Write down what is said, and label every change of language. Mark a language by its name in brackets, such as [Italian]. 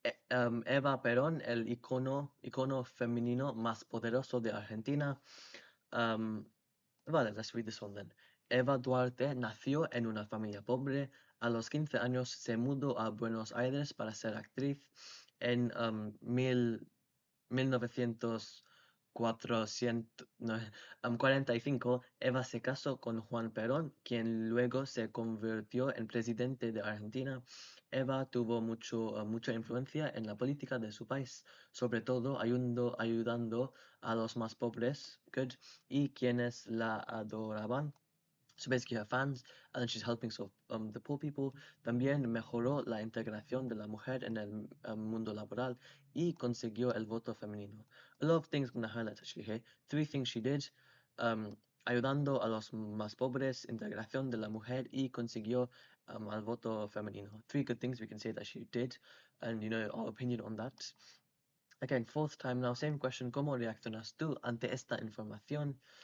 [Spanish] Eva Perón, el icono femenino más poderoso de Argentina. [English] Vale, let's read this one then. [Spanish] Eva Duarte nació en una familia pobre. A los 15 años se mudó a Buenos Aires para ser actriz. En 1945, Eva se casó con Juan Perón, quien luego se convirtió en presidente de Argentina. Eva tuvo mucha influencia en la política de su país, sobre todo ayudando a los más pobres, good, y quienes la adoraban. [English] So basically her fans, and then she's helping the poor people. [Spanish] También mejoró la integración de la mujer en el mundo laboral y consiguió el voto femenino. [English] A lot of things I'm going to highlight actually here. 3 things she did. [Spanish] Ayudando a los más pobres, integración de la mujer y consiguió el voto femenino. [English] 3 good things we can say that she did, and you know our opinion on that. Again, 4th time now, same question. [Spanish] ¿Cómo reaccionas tú ante esta información?